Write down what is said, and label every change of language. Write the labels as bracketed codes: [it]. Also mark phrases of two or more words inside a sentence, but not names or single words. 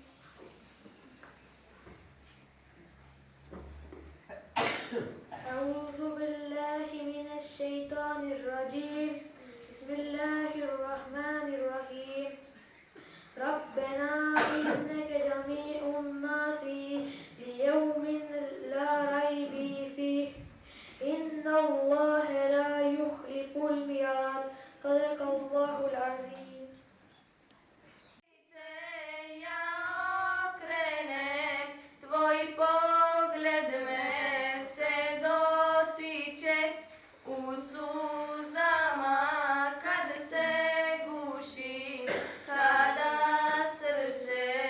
[ar] أعوذ بالله من الشيطان الرجيم بسم الله الرحمن الرحيم ربنا إنك جميع الناس ليوم لا ريب فيه إن الله لا يخلف الميعاد صدق الله العظيم. [bs] Ja okrenem, tvoj pogled me se dotiče, u suzama kad se gušim, kada srce